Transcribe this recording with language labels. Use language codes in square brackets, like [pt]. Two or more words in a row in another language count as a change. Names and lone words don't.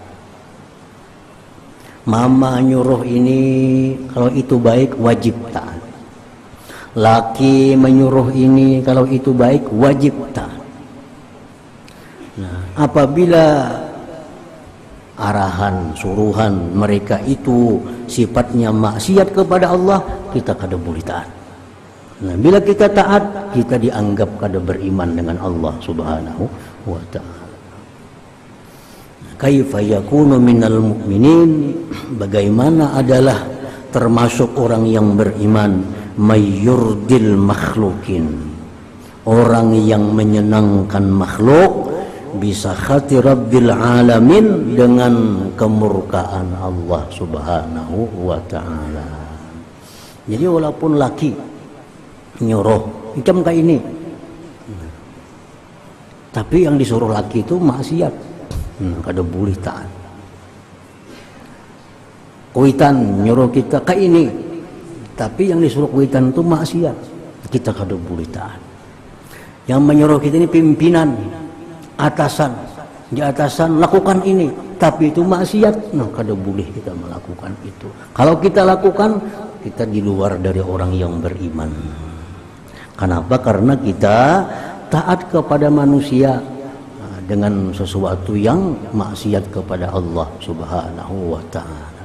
[id] Mama nyuruh ini, kalau itu baik wajib taat. Laki menyuruh ini, kalau itu baik wajib taat. Nah, apabila arahan, suruhan mereka itu sifatnya maksiat kepada Allah, [bjn] kita kada boleh taat. Nah, bila kita taat, kita dianggap kada beriman dengan Allah [ar] سبحانه وتعالى. كيف يكون من المؤمنين, [id] bagaimana adalah termasuk orang yang beriman, [ar] من يرضي المخلوقين, [id] orang yang menyenangkan makhluk [ar] بسخط رب العالمين, [id] dengan kemurkaan Allah [ar] سبحانه وتعالى. [bjn] Jadi walaupun laki nyuruh macam kayak ini, tapi yang disuruh laki itu maksiat, kada boleh taat. Kuitan nyuruh kita kayak ini, tapi yang disuruh kuitan itu maksiat, kita kada boleh taat. Yang menyuruh kita ini pimpinan, atasan, di atasan lakukan ini, tapi itu maksiat, nah kada boleh kita melakukan itu. [id] Kalau kita lakukan, kita di luar dari orang yang beriman. Kenapa? Karena kita taat kepada manusia dengan sesuatu yang maksiat kepada Allah [ar] سبحانه وتعالى.